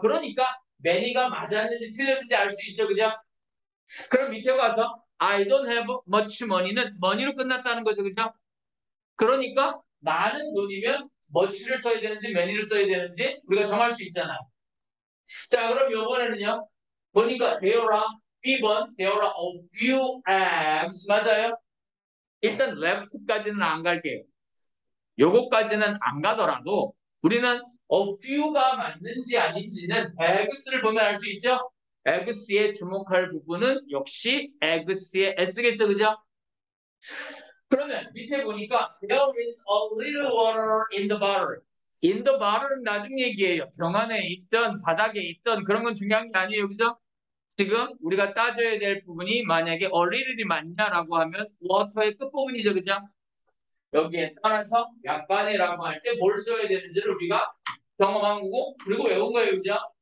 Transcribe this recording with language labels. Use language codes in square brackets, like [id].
[ko] 그러니까 many가 맞았는지 틀렸는지 알 수 있죠, 그죠? [en] 그럼 밑에 가서 I don't have much money는 money로 [ko] 끝났다는 거죠, 그죠? 그러니까 많은 돈이면 much를 써야 되는지 many를 써야 되는지 우리가 정할 수 있잖아요. 자, 그럼 이번에는요. 보니까 [en] there are B번 there are a few eggs [ko] 맞아요? 일단 left까지는 안 갈게요. 요거까지는 안 가더라도 우리는 a few가 맞는지 아닌지는 eggs를 보면 알 수 있죠? eggs에 주목할 부분은 역시 eggs의 s겠죠, 그죠? 그러면 밑에 보니까 [en] there is a little water in the bottle. [ko] in the bottle은 나중 얘기예요. 병 안에 있던 바닥에 있던 그런 건 중요한 게 아니에요, 그죠? 지금 우리가 따져야 될 부분이 만약에 a little이 맞냐라고 하면 water의 끝부분이죠, 그죠? 여기에 따라서 약간이라고 할 때 뭘 써야 되는지를 우리가 경험한 거고 그리고 외운 거예요, 그죠?